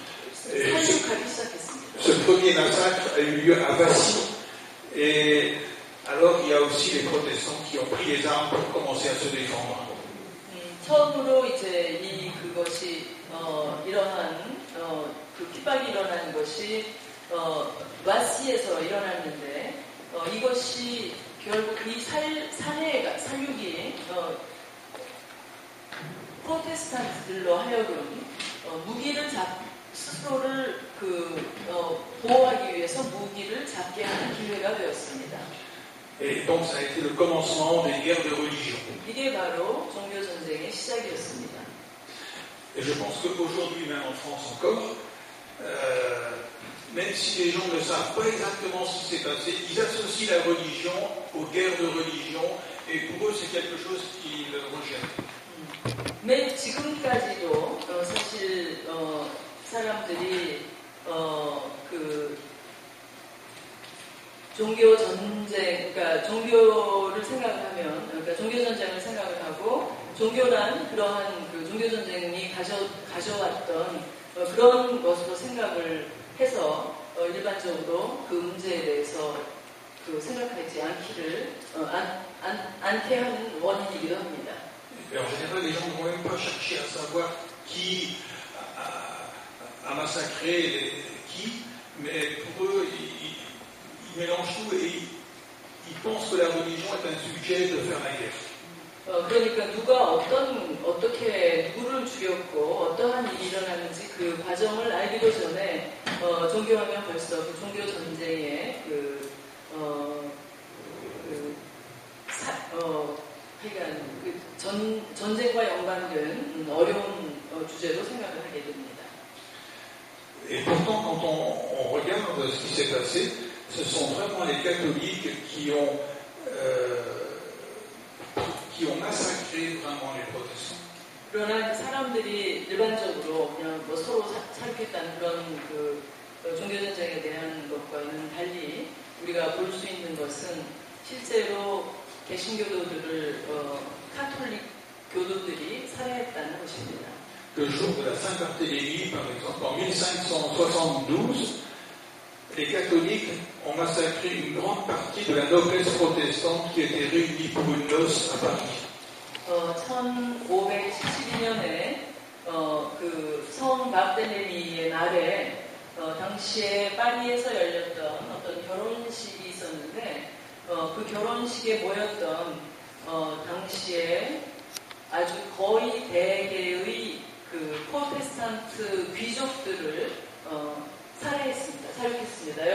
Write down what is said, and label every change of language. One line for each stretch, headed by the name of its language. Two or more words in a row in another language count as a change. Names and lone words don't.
Korean: 살육하기 시작했습니다.
French: Ce premier massacre a eu lieu à Vassy, et alors il y a aussi les protestants qui ont pris les armes pour commencer à se défendre.
Korean: 처음으로 이제 그것이 이러한 그 핍박이 일어난 것이 와시에서 일어났는데 이것이 결국 이 살육이 프로테스탄트들로 하여금 무기를 스스로를 보호하기 위해서 무기를 잡게 하는 기회가 되었습니다.
French: Et donc ça a été le commencement des guerres de religion.
Korean: 이게 바로 종교 전쟁의 시작이었습니다.
French: Et je pense qu'aujourd'hui, même en France encore, même si les gens ne savent pas exactement ce qui s'est passé, ils associent la religion aux guerres de religion, et pour eux c'est quelque chose qu'ils rejettent.
Korean: 맨 지금까지도 사실 사람들이 종교 전쟁, 그러니까 종교를 생각하면, 그러니까 종교 전쟁을 생각을 하고 종교란 그러한 그 종교 전쟁이 가져왔던 그런 것으로 생각을 해서 일반적으로 그 문제에 대해서 생각하지 않게 하는 원인이기도 합니다.
French: En général, les gens ne vont même pas chercher à savoir qui a massacré qui, mais pour eux, ils mélangent tout et ils pensent que la religion est un sujet de faire la guerre.
Korean: 그러니까 누가 어떻게 누구를 죽였고 어떠한 일이 일어났는지 그 과정을 알기도 전에 종교하면 벌써 그 종교 전쟁의 전쟁과 연관된 어려운 주제로 생각을 하게 됩니다.
French: Et pourtant, quand on regarde ce qui s'est passé, ce sont vraiment les catholiques qui ont massacré vraiment les protestants.
Korean: 그러나 사람들이 일반적으로 그냥 서로 살겠다는 그런 종교 전쟁에 대한 것과는 달리 우리가 볼 수 있는 것은 실제로 개신교도들을 카톨릭 교도들이 살해했다는 것입니다.
French: Le jour de la Saint-Barthélemy, par exemple, en 1572, les catholiques ont massacré une grande partie de la noblesse protestante qui était réunie pour une noce à Paris.
Korean: 1572년에 성 바르텔레미의 날에 당시에 파리에서 열렸던 어떤 결혼식이 있었는데 그 결혼식에 모였던 당시에 아주 거의 대개의 그 프로테스탄트 귀족들을 살해했습니다.